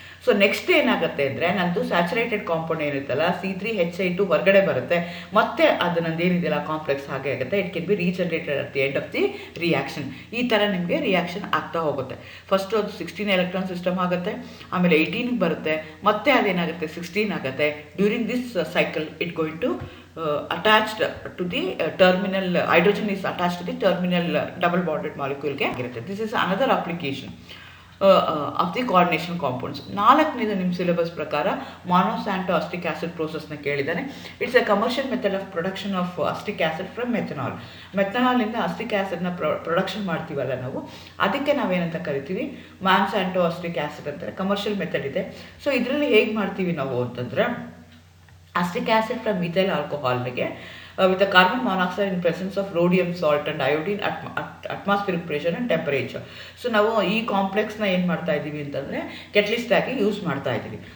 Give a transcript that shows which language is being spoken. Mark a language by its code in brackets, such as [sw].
[kn] So next ಏನಾಗುತ್ತೆ ಅಂದರೆ ನಂದು ಸ್ಯಾಚುರೇಟೆಡ್ ಕಾಂಪೌಂಡ್ ಏನಿರುತ್ತಲ್ಲ C3H8 ಹೊರಗಡೆ ಬರುತ್ತೆ, ಮತ್ತೆ ಅದು ನಂದು ಏನಿದೆಯಲ್ಲ ಕಾಂಪ್ಲೆಕ್ಸ್ ಹಾಗೆ ಆಗುತ್ತೆ. [en] It can be regenerated at the end of the reaction. [kn] ಈ ಥರ ನಿಮಗೆ ರಿಯಾಕ್ಷನ್ ಆಗ್ತಾ ಹೋಗುತ್ತೆ. ಫಸ್ಟು ಅದು 16 ಎಲೆಕ್ಟ್ರಾನ್ ಸಿಸ್ಟಮ್ ಆಗುತ್ತೆ, ಆಮೇಲೆ 18 ಬರುತ್ತೆ, ಮತ್ತೆ ಅದೇನಾಗುತ್ತೆ 16 ಆಗುತ್ತೆ. [en] during this cycle it going to attached to the terminal, hydrogen is attached to the terminal double bonded molecule [kn] ಗೆ ಆಗಿರುತ್ತೆ. [en] This is another application of the coordination compounds. [kn] 4ನೇದು ನಿಮ್ಮ ಸಿಲೆಬಸ್ ಪ್ರಕಾರ ಮೊನೊಸ್ಯಾಂಟೋ ಅಸ್ಟಿಕ್ acid ಪ್ರೋಸೆಸ್ನ ಕೇಳಿದ್ದಾನೆ. [en] It's a commercial method of production of acetic acid from methanol. [kn] ಮೆಥನಾಲಿಂದ ಅಸ್ಟಿಕ್ ಆಸಿಡ್ನ production ಮಾಡ್ತೀವಲ್ಲ ನಾವು, ಅದಕ್ಕೆ ನಾವೇನಂತ ಕರಿತೀವಿ, ಮಾನ್ಸಾಂಟೋ ಅಸ್ಟಿಕ್ acid ಅಂತ ಕಮರ್ಷಿಯಲ್ ಮೆಥಡ್ ಇದೆ. [en] so [kn] ಇದರಲ್ಲಿ ಹೇಗೆ ಮಾಡ್ತೀವಿ ನಾವು ಅಂತಂದರೆ, [en] acetic acid from methyl alcohol with a carbon monoxide in presence of rhodium salt and iodine at atmospheric pressure and temperature. [kn] So ನಾವು ಈ ಕಾಂಪ್ಲೆಕ್ಸ್ನ ಏನು ಮಾಡ್ತಾ ಇದ್ದೀವಿ ಅಂತಂದರೆ ಕೆಟಲಿಸ್ಟ್ ಆಗಿ ಯೂಸ್ ಮಾಡ್ತಾ ಇದ್ದೀವಿ.